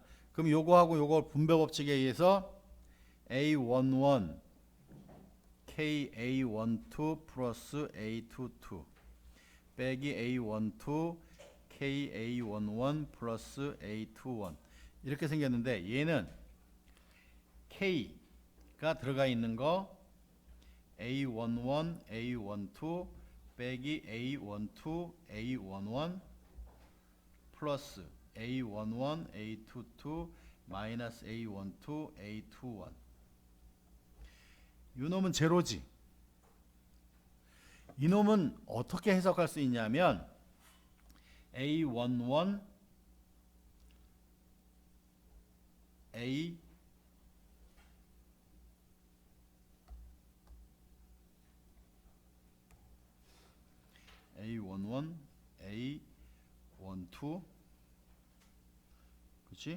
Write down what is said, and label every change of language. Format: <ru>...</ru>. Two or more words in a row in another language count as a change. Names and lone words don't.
<ko>그럼 요거하고 요거 분배 법칙에 의해서 A11 KA12 플러스 A22 빼기 A12 KA11 플러스 A21 이렇게 생겼는데 얘는 K가 들어가 있는 거 A11 A12 빼기 A12 A11 플러스 A11 A22 마이너스 A12 A21 이놈은 제로지. 이놈은 어떻게 해석할 수 있냐면 A11 A A11 A12 그렇지?</ko>